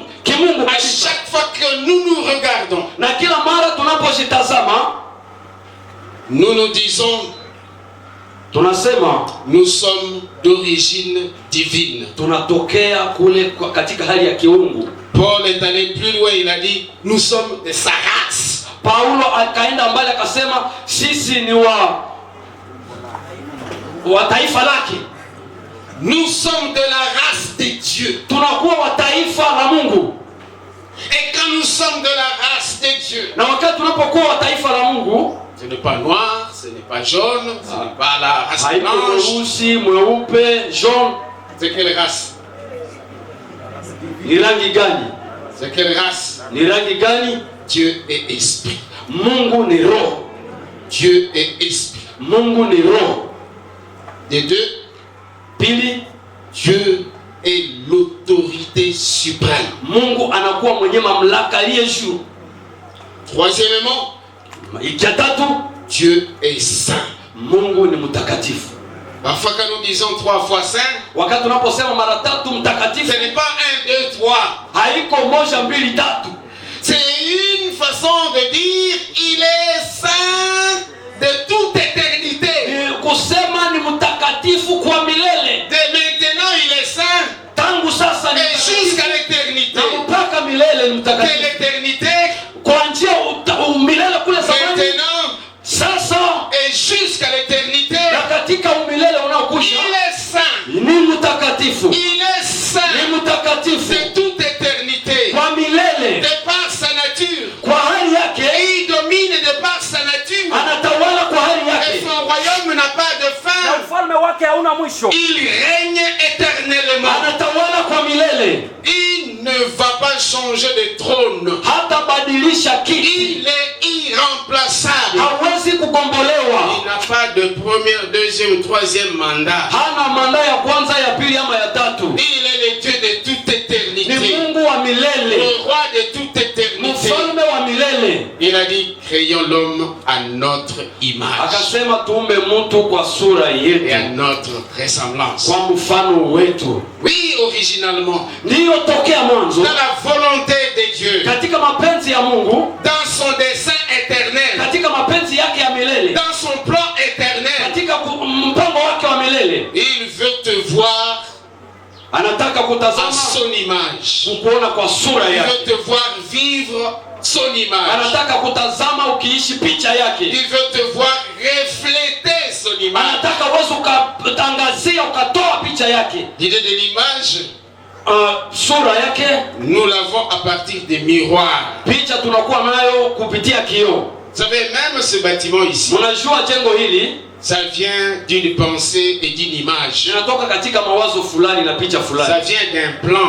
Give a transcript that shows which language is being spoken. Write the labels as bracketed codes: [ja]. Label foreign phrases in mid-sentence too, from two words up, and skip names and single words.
[fr] À chaque fois que nous nous regardons, [sw] na kila mara tunapojitazama, [fr] nous nous disons, [sw] tunasema [fr] nous sommes d'origine divine. [sw] Tunatokea kule katika hali ya kiungu. [fr] Paul est allé plus loin, il a dit, nous sommes de sa race. [sw] Paulo akaenda mbali akasema sisi ni wa taifa lake. [fr] Nous sommes de la race de Dieu. [sw] Tunakuwa wa taifa la Mungu. [fr] Et quand nous sommes de la race de Dieu, [sw] na wakati tunapokuwa wa taifa la Mungu, [fr] ce n'est pas noir, ce n'est pas jaune, ce n'est pas la race blanche. [sw] Mweusi, mweupe, [fr] jaune. C'est quelle race? [sw] Ni rangi gani? [fr] C'est quelle race? [sw] Ni rangi gani? [fr] Dieu est esprit. [sw] Mungu ni roho. [fr] Dieu est esprit. [sw] Mungu ni roho. [fr] Des deux, [sw] pili, [fr] Dieu est l'autorité suprême. [sw] Mungu anakuwa mwenye mamlaka aliye juu. [fr] Troisièmement, [sw] ikatatu, [fr] Dieu est saint. [sw] Mungu ni mtakatifu. [fr] Parfois quand nous disons 3 fois saint, [sw] wakati tunaposema mara tatu mtakatifu, [fr] ce n'est pas 1, 2, 3. [sw] Haiko moja mbili tatu. [fr] C'est une façon de dire il est saint de toute éternité. [sw] Kusema ni mtakatifu kwa milele. [fr] De maintenant il est saint. [sw] Tangu sasa ni [fr] et jusqu'à l'éternité. [sw] Na mpaka milele ni mtakatifu. [fr] De l'éternité. [sw] Kwa njia milele kule zamani. [fr] Maintenant. [sw] Sasa [fr] et jusqu'à l'éternité. [sw] Na katika umilele unaokuja. [fr] Il est saint. [sw] Ni mtakatifu. [fr] Il est saint. [sw] Ni mtakatifu. [fr] De toute éternité. [sw] Kwa milele. [fr] De par sa nature. [sw] Kwa hali yake. [fr] Et il domine de par sa nature. [sw] Anatawala kwa hali yake. [fr] Et son royaume n'a pas de fin. [sw] Na ufalme wake hauna mwisho. [fr] Il règne éternellement. [sw] Anatawala kwa milele. [fr] Il ne va pas changer de trône. [sw] Hata badilisha kiti. [fr] Il est irremplaçable. [sw] Hawezi kugombolewa. [fr] Il n'a pas de premier, deuxième, troisième mandat. [sw] Hana manda ya kwanza, ya pili ama ya tatu. [fr] Il est le Dieu de toute éternité. [sw] Ni Mungu wa milele. [fr] Le roi de toute éternité. [sw] Mfalme wa milele. [fr] Il a dit créons l'homme à notre image. [sw] Akasema tuumbe mtu kwa sura yetu. [fr] Et à notre ressemblance. [sw] Kwa mfano wetu. [fr] Oui, originalement. [sw] Ndiyo tokea mwanzo. [fr] Dans la volonté de Dieu. [sw] Katika mapenzi ya Mungu. [fr] Dans son dessein éternel. [sw] Katika mapenzi yake ya milele. [fr] Dans son plan éternel. [sw] Katika mpango wake wa milele. [fr] Il veut te voir. [sw] Anataka kutazama [fr] à son image. [sw] Kukuona kwa sura yake. [fr] Il veut te voir vivre son image. [sw] Anataka kutazama ukiishi picha yake. [fr] Il veut te voir refléter son image. [sw] Anataka wewe ukatangazia ukatoa picha yake. [fr] L'idée de l'image, [sw] sura yake, [fr] nous l'avons à partir des miroirs. [sw] Picha tunakuwa nayo kupitia kioo. [fr] Vous savez, même ce bâtiment ici, [sw] unajua jengo hili, [fr] Ça vient d'une pensée et d'une image. [sw] Linatoka katika mawazo fulani na picha fulani. [fr] Ça vient d'un plan.